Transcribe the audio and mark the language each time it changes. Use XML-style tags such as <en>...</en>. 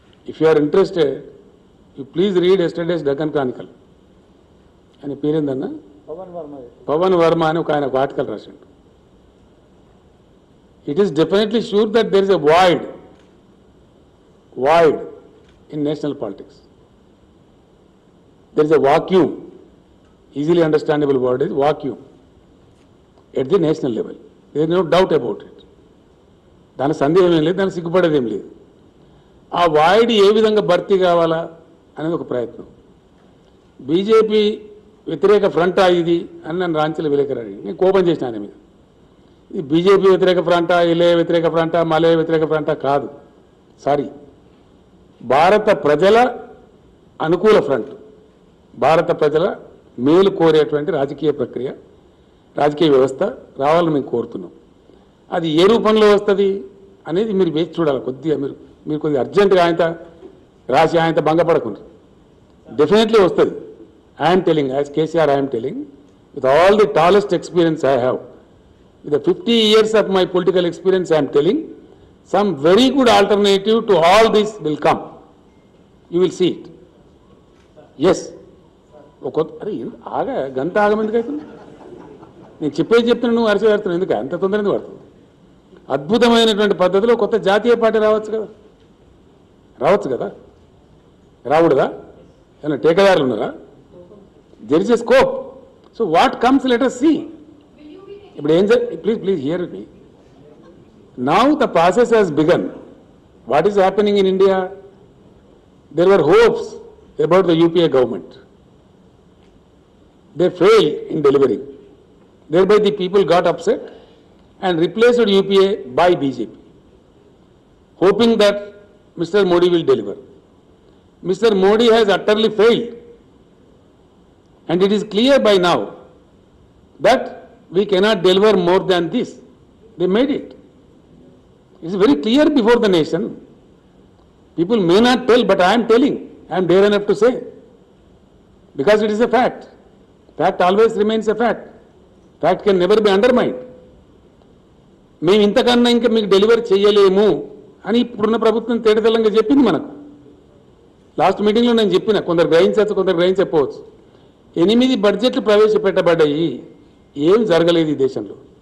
<en>If you are interested, you please read yesterday's Deccan Chronicle.</en> <te>ఆయన పేరేందన్నా, పవన్ వర్మ అని ఒక ఆయన ఒక ఆర్టికల్ రాసిండు.</te> <en>It is definitely sure that there is a void in national politics. There is a vacuum, easily understandable word is vacuum, at the national level. There is no doubt about it.</en> <te>దాని సందేహం ఏం లేదు, దానికి సిగ్గుపడేది ఏం లేదు. ఆ void ఏ విధంగా భర్తీ కావాలా అనేది ఒక ప్రయత్నం. బీజేపీ వ్యతిరేక ఫ్రంటా ఇది అని నన్ను రాంచీలో విలేకరు అడిగి నేను కోపం చేసిన ఆయన మీద. ఇది బీజేపీ వ్యతిరేక ఫ్రంటా, ఇలే వ్యతిరేక ఫ్రంటా, మలే వ్యతిరేక ఫ్రంటా కాదు. సారీ, భారత ప్రజల అనుకూల ఫ్రంట్, భారత ప్రజల మేలు కోరేటువంటి రాజకీయ ప్రక్రియ, రాజకీయ వ్యవస్థ రావాలని మేము కోరుతున్నాం. అది ఏ రూపంలో వస్తుంది అనేది మీరు వేచి చూడాలి. కొద్దిగా మీరు కొద్దిగా అర్జెంటుగా ఆయనతో రాసి ఆయనతో భంగపడకుండా డెఫినెట్లీ వస్తుంది.</te> <en>I'm telling, as KCR I'm telling, with all the tallest experience I have, with the 50 years of my political experience, I am telling, some very good alternative to all this will come. You will see it. Yes.</en> <te>అరే ఆగా గంట ఆగమెందుకు అవుతుంది? నేను చెప్పేది చెప్తున్నా, నువ్వు అరిచి పెడుతున్నావు ఎందుకు? అంత తొందర ఎందుకు పడుతుంది? అద్భుతమైనటువంటి పద్ధతిలో కొత్త జాతీయ పార్టీ రావచ్చు కదా, రాకూడదా? ఏమైనా టేకదారులు ఉన్నారా?</te> <en>There is a scope. So what comes let us see.</en> <te>ఇప్పుడు ఏం</te> <en>Please hear me. Now the process has begun. What is happening in India? There were hopes about the UPA government. They fail in delivering. Thereby the people got upset and replaced UPA by BJP, hoping that Mr. Modi will deliver. Mr. Modi has utterly failed, and it is clear by now that we cannot deliver more than this. They made it. It is very clear before the nation. People may not tell, but I am telling, I'm dare enough to say, because it is a fact. Fact always remains a fact. Fact can never be undermined.</en> <te>మేము ఇంతకన్నా ఇంకా మీకు delivery చేయలేము అని ఇప్పుడున్న ప్రభుత్వం తేటతెల్లంగా చెప్పింది మనకు. లాస్ట్ మీటింగ్లో నేను చెప్పిన, కొందరు గ్రహించవచ్చు, కొందరు గ్రహించకపోవచ్చు. 8 బడ్జెట్లు ప్రవేశపెట్టబడ్డాయి, ఏం జరగలేదు ఈ దేశంలో.</te>